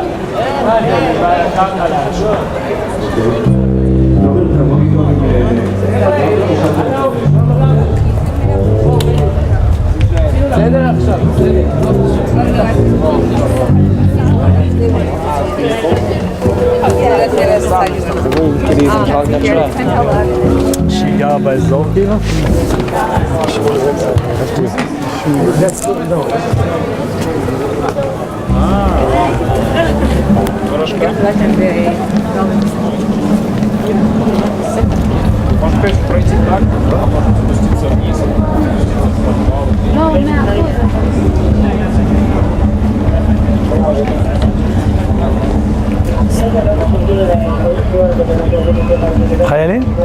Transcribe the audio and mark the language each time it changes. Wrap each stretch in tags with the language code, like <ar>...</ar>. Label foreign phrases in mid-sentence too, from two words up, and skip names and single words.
<he>אני בא לקחת לעשות. בסדר עכשיו, שהיא גרה באזור כאילו?</he> <ru>Может, конечно, пройти так, а потом спуститься вниз.</ru> <he>חיילים?</he>